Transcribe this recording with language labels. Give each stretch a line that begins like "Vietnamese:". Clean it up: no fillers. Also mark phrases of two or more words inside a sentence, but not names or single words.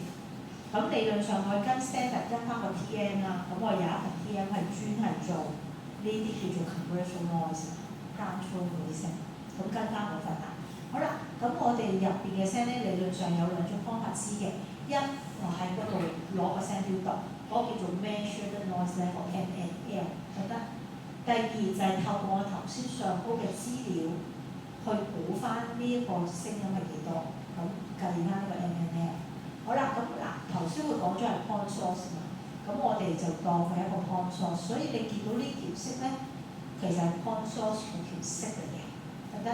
Cantonese: 咁理論上我跟 standard 跟翻個 TM 啦，咁我有一份 TM 係專係做呢啲叫做
English: commercial noise、
Cantonese: downflow 嗰啲聲，咁跟翻嗰份啦。好啦，咁我哋入邊嘅聲咧，理論上有兩種方法知嘅，一我喺嗰度攞個聲標度，嗰個叫做
English: measured noise level
Cantonese: MNL，得唔得？第二就係透過我頭先上高嘅資料去估翻呢一個聲音係幾多，咁計翻呢個 MNL。好啦，咁嗱頭先會講咗係
English: point source
Cantonese: 嘛，咁我哋就當佢一個
English: point source，
Cantonese: 所以你見到呢條色咧，其實係
English: point source
Cantonese: 嗰條色嚟嘅，得唔得？